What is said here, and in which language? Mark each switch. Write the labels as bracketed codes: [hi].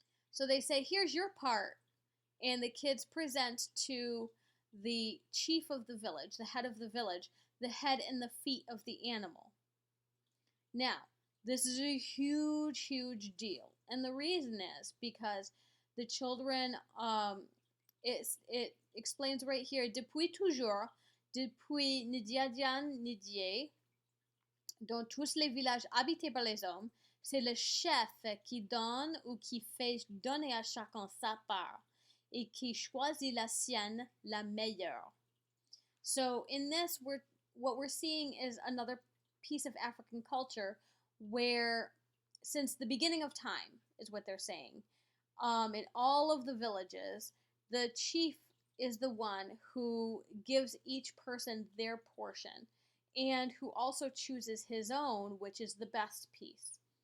[en] So they say, "Here's your part," and the kids present to the chief of the village, the head of the village, the head and the feet of the animal. Now, this is a huge, huge deal, and the reason is because the children, it explains right here, [fr] depuis toujours, depuis Nidiadian Nidier, dans tous les villages habités par les hommes, c'est le chef qui donne ou qui fait donner à chacun sa part et qui choisit la sienne la meilleure. [en] So in this, what we're seeing is another piece of African culture where, since the beginning of time, is what they're saying, in all of the villages, the chief is the one who gives each person their portion and who also chooses his own, which is the best piece.